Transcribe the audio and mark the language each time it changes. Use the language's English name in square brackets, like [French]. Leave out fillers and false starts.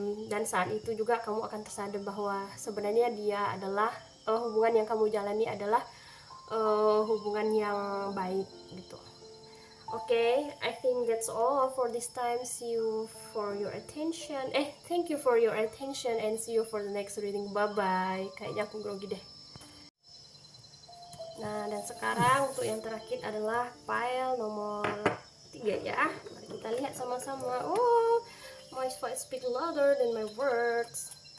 [Indonesian] Dan saat itu juga kamu akan tersadar bahwa sebenarnya dia adalah hubungan yang kamu jalani adalah hubungan yang baik gitu. [English] Okay, I think that's all for this time. See you for your attention. Thank you for your attention and see you for the next reading. Bye bye. [Indonesian] Kayaknya aku grogi deh. Nah, dan sekarang untuk yang terakhir adalah pile nomor 3 ya. Mari kita lihat sama-sama. [English] Oh, my voice speak louder than my words.